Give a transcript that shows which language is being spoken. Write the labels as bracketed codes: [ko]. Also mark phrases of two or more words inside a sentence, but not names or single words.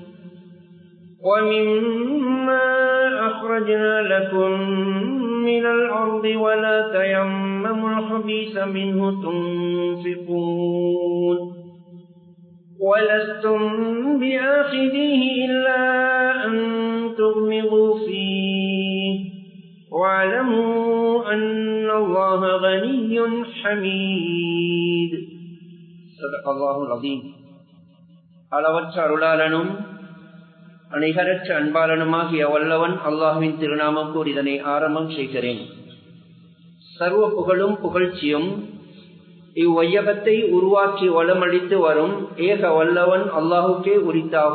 [ar] ومما أخرجنا لكم من الأرض ولا تيمموا الخبيث منه تنفقون ولستم بآخذيه إلا أن تغمضوا فيه واعلموا أن الله غني حميد صدق الله العظيم. [ta] அளவற்ற அருளாளனும் அணிகரற்ற அன்பாளனுமாகிய வல்லவன் அல்லாஹ்வின் திருநாமம் கூறி இதனை ஆரம்பம் செய்கிறேன். சர்வ புகழும் புகழ்ச்சியும் இவ்வையகத்தை உருவாக்கி வளமளித்து வரும் ஏக வல்லவன் அல்லாஹுக்கே உரித்தாக.